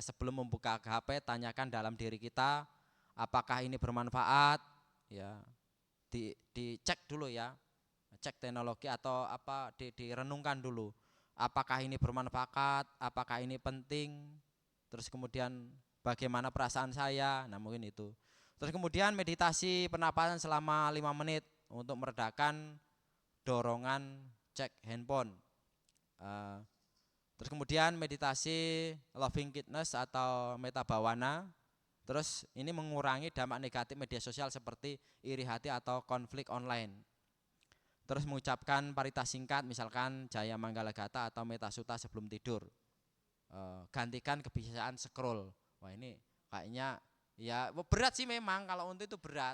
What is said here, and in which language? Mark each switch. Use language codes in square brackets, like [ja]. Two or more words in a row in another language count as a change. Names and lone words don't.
[id] Sebelum membuka HP tanyakan dalam diri kita apakah ini bermanfaat ya, dicek dulu ya, cek teknologi atau apa, direnungkan dulu apakah ini bermanfaat, apakah ini penting, terus kemudian bagaimana perasaan saya. Nah mungkin itu. Terus kemudian meditasi pernapasan selama 5 menit untuk meredakan dorongan cek handphone. Terus kemudian meditasi [en] loving kindness [id] atau [pi] metta bhavana. [id] Terus ini mengurangi dampak negatif media sosial seperti iri hati atau konflik online. terus mengucapkan parita singkat, misalkan Jaya Manggala Gata atau Metasuta sebelum tidur. Gantikan kebiasaan scroll. Wah ini kayaknya ya berat sih memang, kalau untuk itu berat.